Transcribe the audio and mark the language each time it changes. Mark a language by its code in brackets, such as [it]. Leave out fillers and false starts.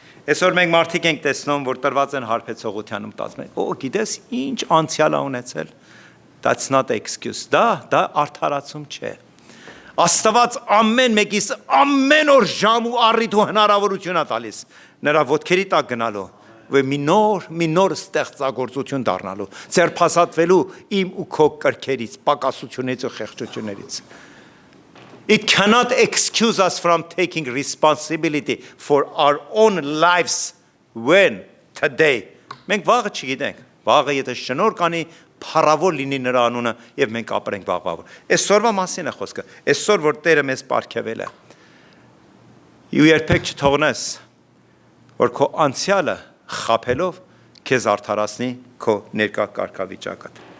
[hy] Այսօր մենք մարդիկ ենք տեսնում, որ տրված են հարբեցողության մտածում են, գիտես ինչ անցյալ է ունեցել, [en] that's not excuse, [hy] դա արդարացում չէ։ Աստված ամեն մեկիս ամեն օր ժամ ու առիթ ու հնարավորություն է տալիս նրա ոտքերի տակ գնալու, որ մի նոր ստեղծագործություն դառնալու, ձերբազատվելու իմ ու քո կրքերից, պակասություններից ու խեղճություններից։ [en] It cannot excuse us from taking responsibility for our own lives when today. [hy] Մենք վաղը չգիտենք, վաղը եթե շնոր կանի, փառավոր լինի նրա անունը եւ մենք ապրենք վաղվա։ Այսօրվա մասին է խոսքը, այսօր որ Տերը մեզ պարգևել է։ Ու երբեք չթողնես, որ քո անցյալը խաբելով քեզ արդարացնի քո ներկա կարգավիճակը։